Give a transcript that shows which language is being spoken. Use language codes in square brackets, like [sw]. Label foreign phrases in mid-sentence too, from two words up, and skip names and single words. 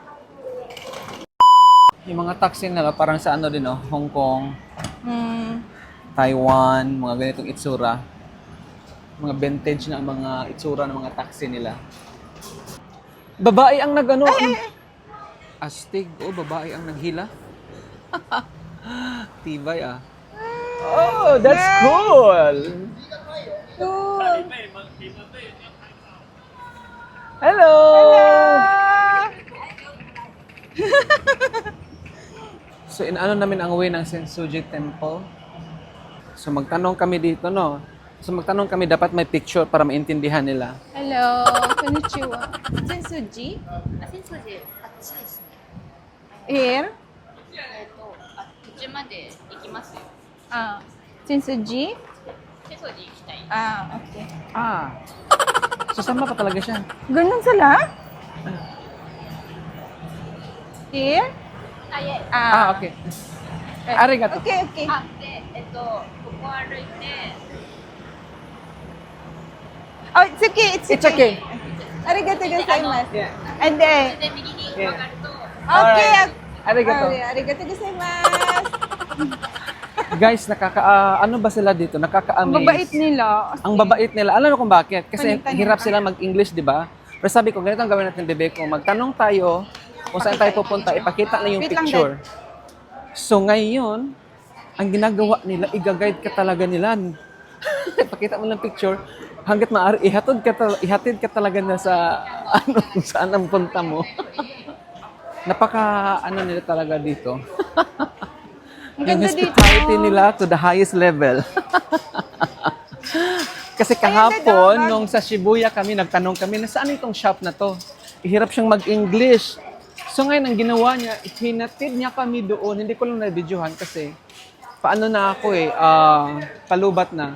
[tl] Yung mga taxi nila parang sa ano din, Hong Kong, Taiwan, mga ganitong itsura. Mga vintage na mga itsura ng mga taxi nila. Babae ang nagano. Astig. Babae ang naghila. Tibay [en] Oh, that's cool. Cool. Hello. [tl] So, inaano namin ang way ng Sensuji Temple. So, magtanong kami dito, no? So, magtanong kami, dapat may picture para maintindihan nila. [en] Hello. Hello, [ja] konnichiwa. Sensuji? あ、浅草寺、あっちですね。 [en] Here? [ja] 途中まで行きますよ。 Ah, Sensuji? 浅草寺行きたい。 [en] Ah, okay. [tl] Ah. Sasama pa talaga siya. Ganun sila? [en] Here? [ja] あ、いえ。 Ah, okay. Arigato. [en] Okay, okay. [ja] あ、で、ここ歩いて、 [en] Oh, it's okay, it's It's okay. [ja] ありがとうございます. [en] Yeah. And then, [ja] で、右に曲がると、 [en] okay. [ja] Arigato. ありがとうございます. [tl] Guys, ano ba sila dito? Ang Nakaka-amaze. babait nila. Ang babait nila. Alam mo kung bakit? Kasi Tanong-tanong hirap ka. sila mag-English, di ba? Pero sabi ko, ganito ang gawin natin, bebe ko. Magtanong tayo kung saan tayo pupunta. Ipakita na yung Wait lang, picture. So ngayon, ang ginagawa nila, i-guide ka talaga nila. Ipakita mo ng picture. Hanggat maaari, ihatid ka talaga na sa kung saan ang punta mo. Nila talaga dito. Ang Yung ganda dito. [en] hospitality nila to the highest level. [tl] Kasi kahapon, Ayun, nung sa Shibuya kami, nagtanong kami, na saan itong shop na to? Ihirap siyang mag-English. So ngayon, ang ginawa niya, hinatid niya kami doon. Hindi ko lang na-videohan kasi paano na ako palubat na.